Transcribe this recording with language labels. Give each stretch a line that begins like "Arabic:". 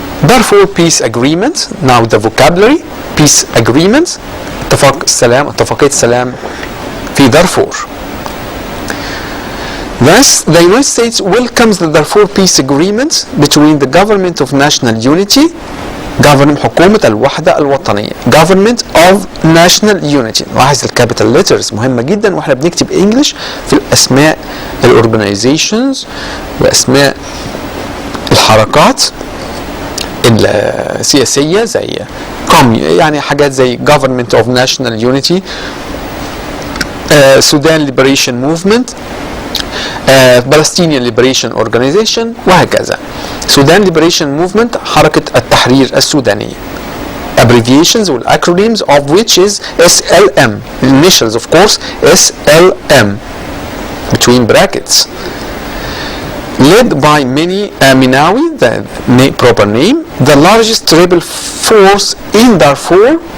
English: Darfur peace agreement. Now the vocabulary: peace agreement،
Arabic: اتفاقية السلام في دارفور.
English: Thus, the United States welcomes the Darfur peace agreement between the government of national unity،
Arabic: حكومة الوحدة الوطنية،
English: government of national unity.
Arabic: لاحظ الكابيتال letters مهمة جدا واحنا بنكتب انجلش في الاسماء الاورجنايزيشنز واسماء الحركات السياسية زي يعني حاجات زي government of national unity، Sudan Liberation Movement، Palestinian Liberation Organization، وهكذا. Sudan Liberation Movement حركة التحرير السودانية.
English: Abbreviations or acronyms of which is SLM, initials of course, SLM between brackets. Led by Minawi, the proper name, the largest rebel force in Darfur.